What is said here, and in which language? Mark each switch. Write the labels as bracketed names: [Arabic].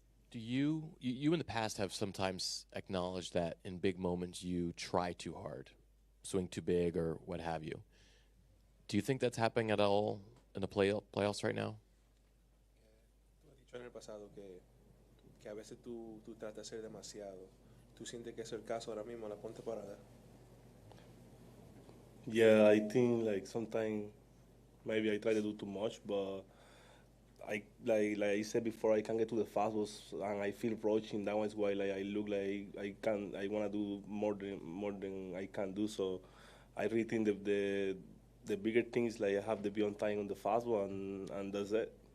[English] Do you in the past have sometimes acknowledged that in big moments you try too hard, swing too big or what have you? Do you think that's happening at all in the playoffs right now? [Spanish] Tú has dicho en el pasado que a veces tú tratas de hacer demasiado. ¿Tú sientes que es el caso ahora mismo, la cuarta temporada? [English] Yeah, I think like sometimes maybe I try to do too much, but like I said before, I can get to the fastballs and I feel approaching. That was why like I look like I want to do more than I can do. So I really think the bigger things like I have to be on time on the fastball and that's it.